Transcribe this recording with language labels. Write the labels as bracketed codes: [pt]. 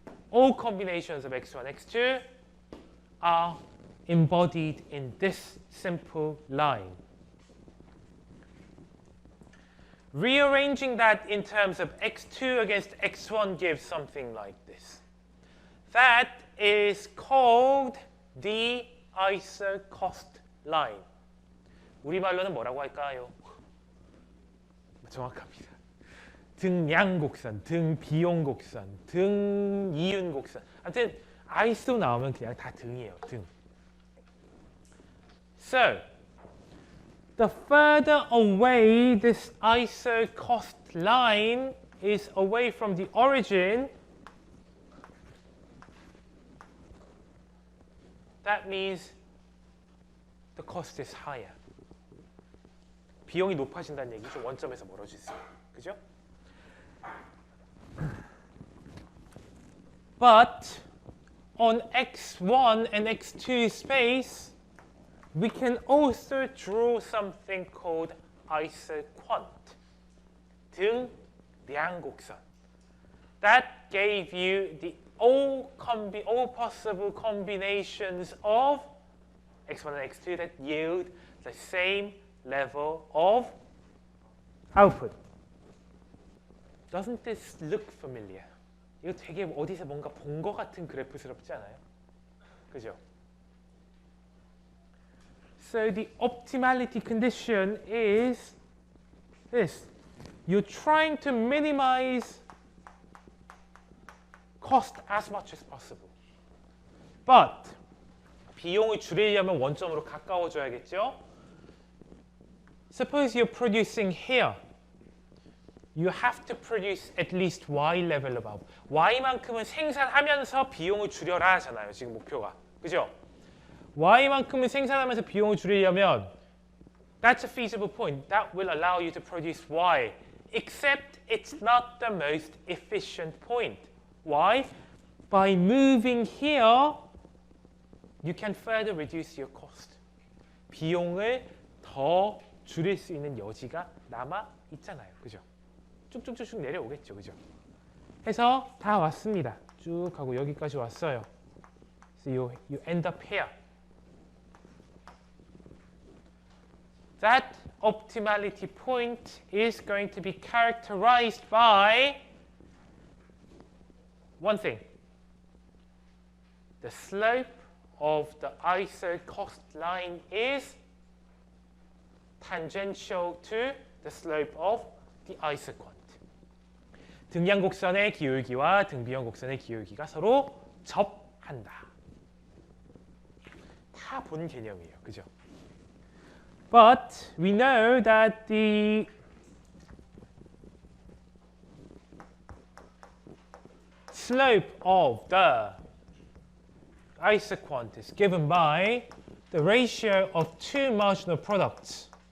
[en] All combinations of x1 and x2 are embodied in this simple line. Rearranging that in terms of x2 against x1 gives something like this. That is called the isocost line. [ko] 우리말로는 뭐라고 할까요? 정확합니다. 등량곡선, 등비용곡선, 등이윤곡선. 아무튼 아이소 나오면 그냥 다 등이에요. 등. [en] So, the further away this isocost line is away from the origin, that means the cost is higher. [ko] 비용이 높아진다는 얘기죠. 원점에서 멀어질수록. 그죠? [en] But on x1 and x2 space, we can also draw something called isoquant, 등량곡선. That gave you the all possible combinations of x1 and x2 that yield the same level of output. Doesn't this look familiar? [ko] 이거 되게 어디서 뭔가 본 것 같은 그래프스럽지 않아요? 그죠? [en] So the optimality condition is this. You're trying to minimize cost as much as possible. But [ko] 비용을 줄이려면 원점으로 가까워져야겠죠? [en] Suppose you're producing here. You have to produce at least Y level of output. [ko] Y만큼은 생산하면서 비용을 줄여라 하잖아요. 지금 목표가. 그죠? Y만큼은 생산하면서 비용을 줄이려면 [en] that's a feasible point. That will allow you to produce Y. Except it's not the most efficient point. Why? By moving here, you can further reduce your cost. [ko] 비용을 더 줄일 수 있는 여지가 남아 있잖아요. 그죠? 쭉쭉쭉쭉 내려오겠죠. 그죠? 해서 다 왔습니다. 쭉 하고 여기까지 왔어요. [en] So you end up here. That optimality point is going to be characterized by one thing. The slope of the isocost line is tangential to the slope of the isoquant. [ko] 등량곡선의 기울기와 등비용곡선의 기울기가 서로 접한다. 다 본 개념이에요. 그죠? [en] But we know that the slope of the isoquant is given by the ratio of two marginal products.